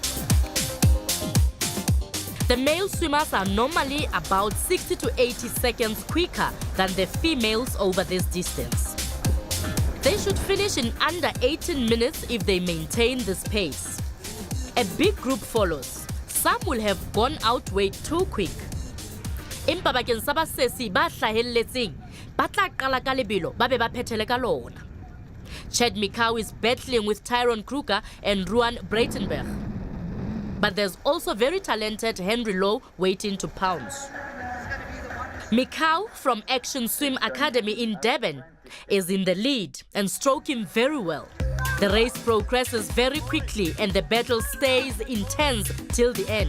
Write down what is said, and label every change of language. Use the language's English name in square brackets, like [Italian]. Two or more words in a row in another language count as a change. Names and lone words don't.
[English] The male swimmers are normally about 60 to 80 seconds quicker than the females over this distance. They should finish in under 18 minutes if they maintain this pace. A big group follows. Some will have gone out way too quick. [Southern Sotho] Empa bakeng sa basesi ba hlahelletseng ba tla qala ka lebelo ba be ba phethele ka lona. [English] Chad Mikau is battling with Tyrone Kruger and Ruan Breitenberg. But there's also very talented Henry Lowe waiting to pounce. Mikau from Action Swim Academy in Durban is in the lead and stroking very well. The race progresses very quickly and the battle stays intense till the end.